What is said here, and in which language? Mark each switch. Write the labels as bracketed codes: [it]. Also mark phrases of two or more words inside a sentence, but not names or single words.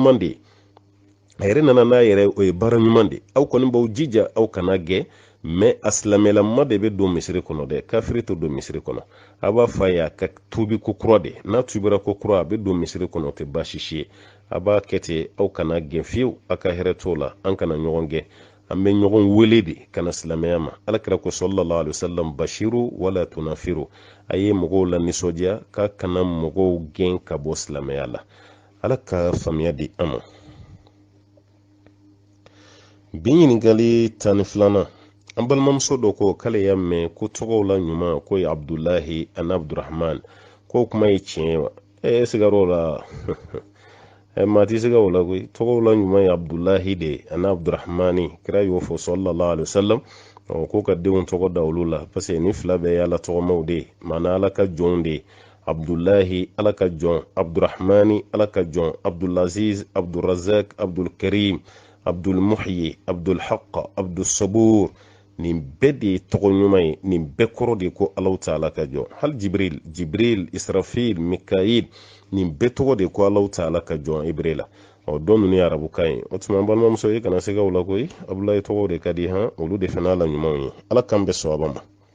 [bm] de ye a yɛrɛ nana n'a yɛrɛ o ye baara ɲuman de ye aw kɔni b'aw jija aw kana gɛn mais a silamɛlama de bɛ don misiri kɔnɔ dɛ kafiri tɛ don misiri kɔnɔ a b'a fɔ a ye a ka tuubi ko kura de n'a tubira ko kura a bɛ don misiri kɔnɔ o tɛ baasi si ye a b'a kɛ ten aw kana gɛn fiyewu a ka hɛrɛ t'o la an kana ɲɔgɔn gɛn an bɛ ɲɔgɔn wele de kana silamɛya ma alakira ko [ar] صلى الله عليه وسلم بشروا ولا تنفروا [bm] a ye mɔgɔw la nisɔndiya k'a kana mɔgɔw gɛn ka bɔ silamɛya la ala ka faamuya di an ma bi ɲininkali 12 an balimamuso dɔ ko k'ale y'a mɛn ko tɔgɔw la ɲuman ko ye abdulahi ani abdurahman ko kuma ye tiɲɛ wa sigar'o la maa ti siga o la koyi tɔgɔw la ɲuman ye abdulahi de ani abdurahmani kira y'o fɔ [ar] صلى الله عليه [bm] wasallam ko ka denw tɔgɔ da olu la parce que ni fila bɛɛ ye ala tɔgɔmaw de ye maana ala ka jɔnw de ye abdulahi ala ka jɔn abdurahmani ala ka jɔn abdulaziz abdurazak abdulkarim abdulmuhyi abdulhaq abdulsabur nin bɛɛ de ye tɔgɔ ɲuman ye nin bɛɛ kɔrɔ de ye ko alaw ta'ala ka jɔn hali jibril israfil mikail nin bɛɛ tɔgɔ de ye ko alaw ta'ala ka jɔn ibre la dɔn ninnu ye arabukan ye o tuma balimamuso ye kana se ka o la koyi abdulahi tɔgɔw de ka di olu de fana la ɲumanw ye ala kan bɛ sɔrɔ ma